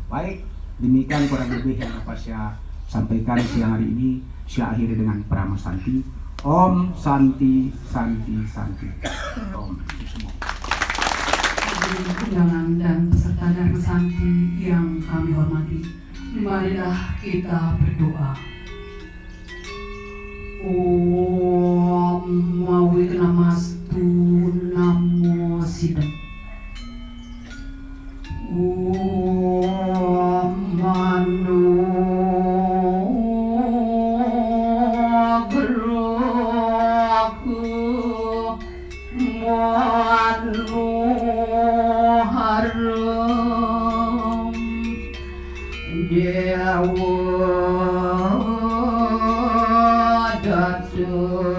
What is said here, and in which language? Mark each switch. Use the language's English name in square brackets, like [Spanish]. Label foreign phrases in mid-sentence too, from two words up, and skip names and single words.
[Indonesian] Baik, demikian kurang lebih yang dapat saya sampaikan siang hari ini. Saya akhiri dengan Prama Santi. [Sanskrit] Om Santi Santi Santi. [Indonesian] Om semua. Undangan dan peserta Dharma Santi yang kami hormati, marilah kita berdoa. [Sanskrit] Om Mawiknamastu Namo Siddham. Om Mano Graku Mano Haram Dewa Dato